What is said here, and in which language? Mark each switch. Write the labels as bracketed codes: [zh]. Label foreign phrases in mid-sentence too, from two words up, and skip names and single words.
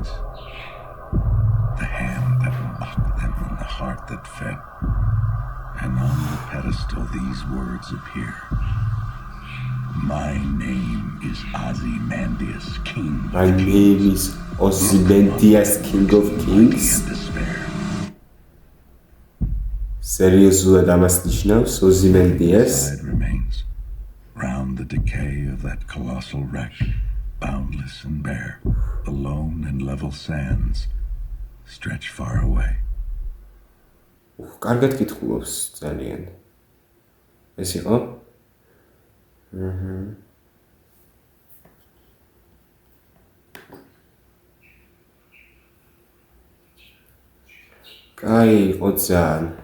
[en] The hand that mocked them and the heart that fed. And on the pedestal these words appear. My name is Ozymandias, King of My name is Ozymandias, King of Kings. [ka] Seriozულად ამას ნიშნავს Ozymandias. [en] Remains round the decay of that colossal wreck, boundless and bare, the lone and level sands stretch far away. [ka] კარგად კითხულობს ძალიან. ეს იყო? კაი, იყო ძალიან.